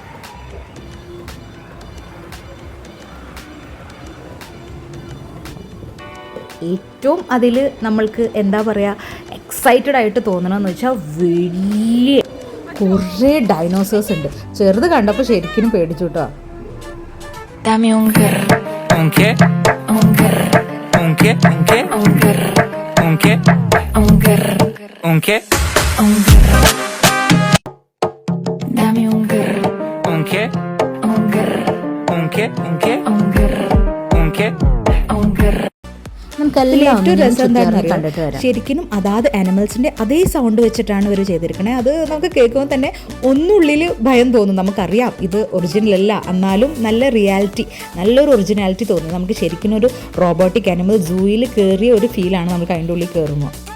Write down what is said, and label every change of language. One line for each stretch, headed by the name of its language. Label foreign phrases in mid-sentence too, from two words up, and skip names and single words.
Malayalam: ഏറ്റവും അതിൽ നമ്മൾക്ക് എന്താ പറയുക, എക്സൈറ്റഡ് ആയിട്ട് തോന്നണമെന്ന് വെച്ചാൽ വലിയ കുറേ ഡൈനോസേഴ്സ് ഉണ്ട്. ചെറുത് കണ്ടപ്പോൾ ശരിക്കും പേടിച്ചു കേട്ടോ.
Spanish: Dame un grr. ¿Un qué? Un grr. ¿Un qué? ¿Un qué? Un grr. ¿Un qué? Un grr. ¿Un qué? Un grr. Dame un grr. ¿Un qué? Un grr. ¿Un qué? ¿Un qué? Un grr. ¿Un qué? Un grr.
Malayalam: നമുക്കെല്ലാം ഏറ്റവും രസം എന്താണെന്ന് കണ്ടിട്ട് വരാം. ശരിക്കും അതാത് ആനിമൽസിൻ്റെ അതേ സൗണ്ട് വെച്ചിട്ടാണ് ഇവർ ചെയ്തിരിക്കണേ. അത് നമുക്ക് കേൾക്കുമ്പോൾ തന്നെ ഒന്നുള്ളിൽ ഭയം തോന്നും. നമുക്കറിയാം ഇത് ഒറിജിനൽ അല്ല, എന്നാലും നല്ല റിയാലിറ്റി, നല്ലൊരു ഒറിജിനാലിറ്റി തോന്നും. നമുക്ക് ശരിക്കും ഒരു
English: robotic animal
Malayalam: സൂയിൽ കയറിയ ഒരു ഫീലാണ് നമുക്ക് അതിൻ്റെ ഉള്ളിൽ കയറുമ്പോൾ.